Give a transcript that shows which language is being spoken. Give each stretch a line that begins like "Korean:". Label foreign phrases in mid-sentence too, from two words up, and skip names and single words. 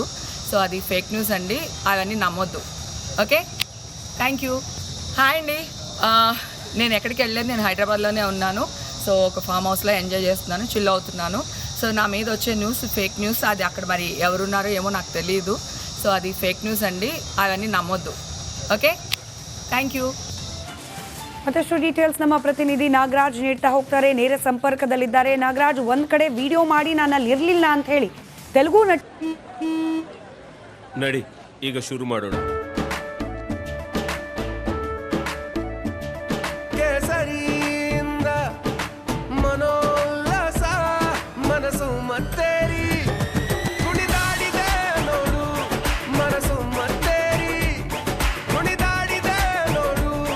Telugu: సో అది
English: fake news
Telugu: అండి, అవన్నీ నమ్మొద్దు.
English: okay, thank you.
Telugu: హాయ్ అండి, నేను ఎక్కడికి వెళ్ళలేదు, నేను హైదరాబాద్లోనే ఉన్నాను. సో ఒక ఫామ్ హౌస్లో ఎంజాయ్ చేస్తున్నాను, చిల్ అవుతున్నాను. సో నా మీద వచ్చే
English: news fake news,
Telugu: అది అక్కడ మరి ఎవరున్నారో ఏమో నాకు తెలియదు. సో అది
English: fake news
Telugu: అండి, అవన్నీ ನಮ್ಮೊದ್ದು.
English: okay, thank you.
Kannada: ಮತ್ತಷ್ಟು ಡೀಟೇಲ್ಸ್ ನಮ್ಮ ಪ್ರತಿನಿಧಿ ನಾಗರಾಜ್ ನೀಡ್ತಾ ಹೋಗ್ತಾರೆ, ನೇರ ಸಂಪರ್ಕದಲ್ಲಿದ್ದಾರೆ. ನಾಗರಾಜ್, ಒಂದ್ ಕಡೆ ವಿಡಿಯೋ ಮಾಡಿ ನಾನು ಅಲ್ಲಿ ಇರಲಿಲ್ಲ ಅಂತ ಹೇಳಿ ತೆಲುಗು ನಡಿ ಈಗ ಶುರು ಮಾಡೋಣ. ಮನೋಲ್ಲಾಸ ಮನಸ್ಸು ಮತ್ತೇರಿ ಕುಣಿದಾಡಿದೆ ನೋಡು, ಮನಸ್ಸು ಮತ್ತೇರಿ ಕುಣಿದಾಡಿದೆ ನೋಡು.